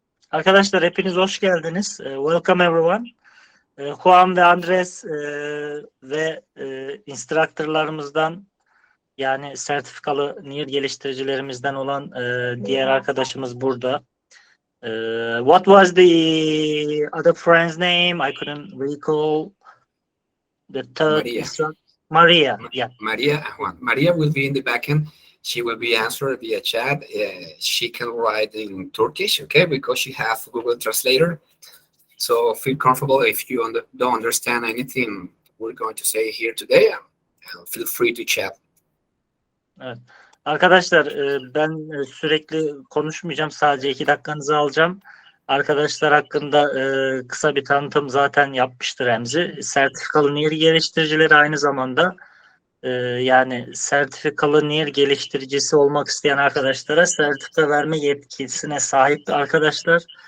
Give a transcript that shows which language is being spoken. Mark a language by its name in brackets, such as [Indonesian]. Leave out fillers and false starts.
[Turkish] Arkadaşlar hepiniz hoş geldiniz. [English] Welcome everyone. [Turkish] Juan ve Andres ve instructorlarımızdan yani sertifikalı Nedir geliştiricilerimizden olan diğer arkadaşımız burada. [English] What was the other friend's name? I couldn't recall the third instructor. Maria. Yeah. Maria. Maria will be in the backend. She will be answered via chat. She can write in Turkish, okay, because she has Google Translator. So feel comfortable if you don't understand anything we're going to say here today. Feel free to chat. [Turkish] Evet. Arkadaşlar ben sürekli konuşmayacağım. Sadece 2 dakikanızı alacağım. Arkadaşlar hakkında kısa bir tanıtım zaten yapmıştır Remzi. Sertifikalı Nedir geliştiricileri aynı zamanda yani sertifikalı Nedir geliştiricisi olmak isteyen arkadaşlara sertifika verme yetkisine sahip arkadaşlar.